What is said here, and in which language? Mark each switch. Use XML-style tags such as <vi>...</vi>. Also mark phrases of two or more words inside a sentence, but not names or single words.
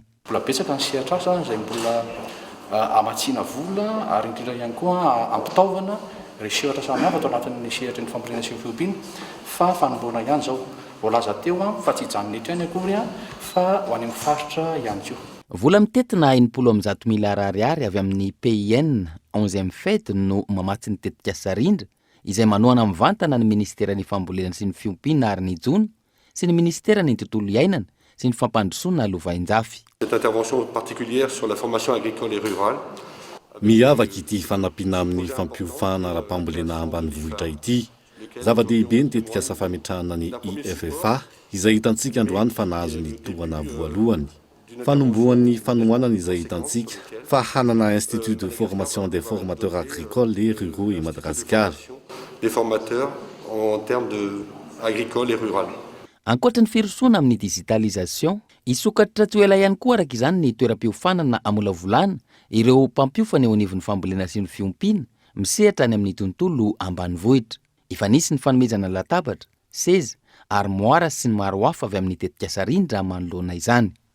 <mg>Mbola betsaka ny sehatrasa izay mbola amatsiana vola ary indrindra ihany koa ampitaovana ireo sehatra samihafa atao anatin'ny sehatry ny fambolena sy ny fiompiana fa fanomboana ihany zao voalaza teo fa tsy hijanona eto ihany akory fa ho any amin'ny faritra ihany koa. Vola mitetina 90,000 ariary avy amin'ny PIN 11e fête no mamatsy ny tetika sarindra izay manohana mivantana ny ministeran'ny fambolena sy ny fiompiana ary ny jona sy ny ministeran'ny tontolo iainana sy ny fampandrosoana lovain-jafy.</mg> <fr>Cette intervention particulière sur la formation agricole et rurale.</fr> <mg>Miavaka ity fanampiana amin'ny fampiofana ara-pambolena ambanivohitra ity Zava-dehibe ny tetika asa fametrahana ny IFFA izay hitantsika androany fa nahazo ny tohana voalohany. Fanombohan'ny fanohanana izay hitantsika fa hanana Institut de formation des formateurs agricoles et ruraux et Madagascar.</mg> <fr>Les formateurs en termes de agricole et rural.</fr> <mg>Ankoatra ny firosoana amin'ny digitalisation, isokatra tsy ho ela ihany koa araka izany ny toeram-piofanana amolavolana ireo mpampiofana eo anivon'ny fambolena sy ny fiompiana misehatra any amin'ny tontolo ambanivohitra. Efa nisy ny fanomezana latabatra, seza, armoara sy ny maro hafa avy amin'ny tetika sarindra manoloana izany.</mg>